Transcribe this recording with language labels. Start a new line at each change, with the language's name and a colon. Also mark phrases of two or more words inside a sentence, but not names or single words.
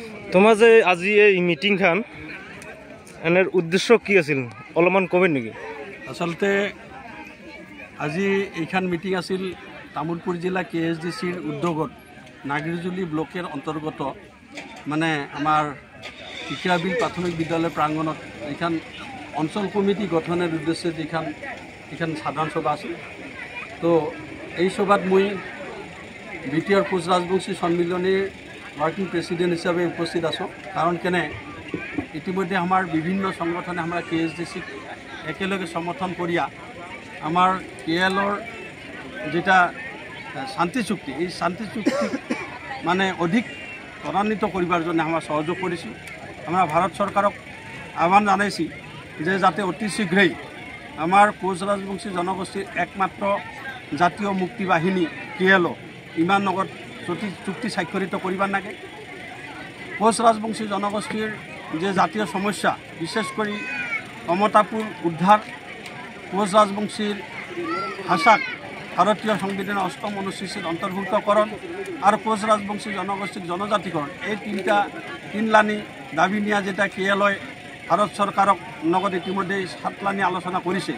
Rangpuri: তোমার যে আজি এই মিটিং খান এনের উদ্দেশ্য কি আছিল অলপমান কবে নেকি? আসলতে আজি এইখান মিটিং আছিল তামুলপুর জেলা KSDCৰ উদ্যোগত নাগিৰজুলি ব্লকের অন্তর্গত মানে আমার টিকিরাবিল প্রাথমিক বিদ্যালয় প্রাঙ্গণত এইখান অঞ্চল কমিটি গঠনের উদ্দেশ্যে এইখান সাধারণ সভা আছিল। তো এই সভাত মই BTR কোচ রাজবংশী সম্মিলনীর
English: working president
Rangpuri: হিসাবে উপস্থিত আছো। কারণ কেনে ইতিমধ্যে আমার বিভিন্ন সংগঠনে আমরা KSDC একেলগে সমর্থন করিয়া আমার KLৰ যেটা শান্তি চুক্তি এই শান্তি চুক্তি মানে অধিক ত্বৰান্বিত কৰিবাৰ জন্য আমরা সহযোগ কৰিছো। আমরা ভারত সরকারক আহ্বান জানাইছি যে যাতে অতি শীঘ্রেই আমার কোচ রাজবংশী জনগোষ্ঠীর একমাত্র জাতীয় মুক্তি বাহিনী KL ইমান নগদ চুক্তি স্বাক্ষরিত করিবার নাগে। কোচ রাজবংশী জনগোষ্ঠীর যে জাতীয় সমস্যা বিশেষ করে অমতাপুর উদ্ধার, কোচ রাজবংশীর ভাষাক ভারতীয় সংবিধানের ৮ম অনুচ্ছেদ অন্তর্ভুক্তকরণ আর কোচ রাজবংশী জনগোষ্ঠীর জনজাতিকরণ এই তিনলানি দাবি নিয়ে যেটা KL ভারত সরকারক নগদ ইতিমধ্যে 7লানি আলোচনা করেছে।